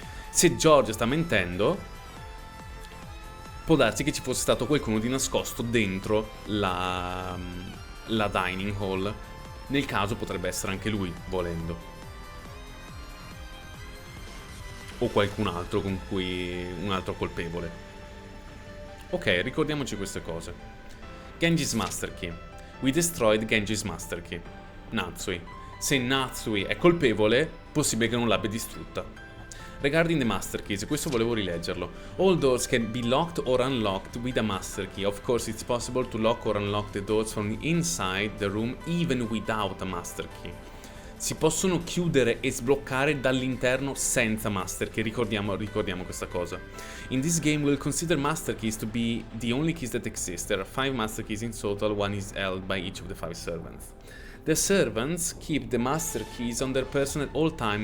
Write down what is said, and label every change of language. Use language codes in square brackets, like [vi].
[it] Se George sta mentendo, può darsi che ci fosse stato qualcuno di nascosto dentro la dining hall. Nel caso potrebbe essere anche lui, volendo. O qualcun altro con cui un altro colpevole. Ok, ricordiamoci queste cose. [en] Genji's Master Key. We destroyed Genji's Master Key. Natsui. [it] Se Natsui è colpevole, possibile che non l'abbia distrutta. [en] Regarding the Master Keys, [it] questo volevo rileggerlo. [en] All doors can be locked or unlocked with a Master Key. Of course, it's possible to lock or unlock the doors from inside the room even without a Master Key. [it] Si possono chiudere e sbloccare dall'interno senza Master Key, ricordiamo questa cosa. [en] In this game we'll consider Master Keys to be the only keys that exist. There are 5 Master Keys in total, one is held by each of the 5 servants. The servants keep the Master Keys on their person at all time.